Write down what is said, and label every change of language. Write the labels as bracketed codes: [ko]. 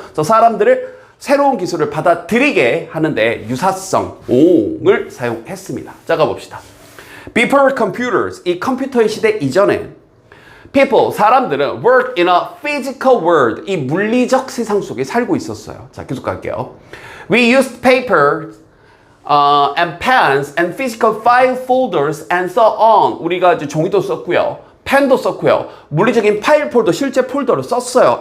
[ko] 그래서 사람들을 새로운 기술을 받아들이게 하는데 유사성을 사용했습니다. 자, 가봅시다. [en] Before computers, [ko] 이 컴퓨터의 시대 이전에 [en] people, [ko] 사람들은 [en] worked in a physical world, [ko] 이 물리적 세상 속에 살고 있었어요. 자, 계속 갈게요. [en] We used paper and pens and physical file folders and so on. [ko] 우리가 이제 종이도 썼고요. 펜도 썼고요. 물리적인 파일 폴더, 실제 폴더를 썼어요.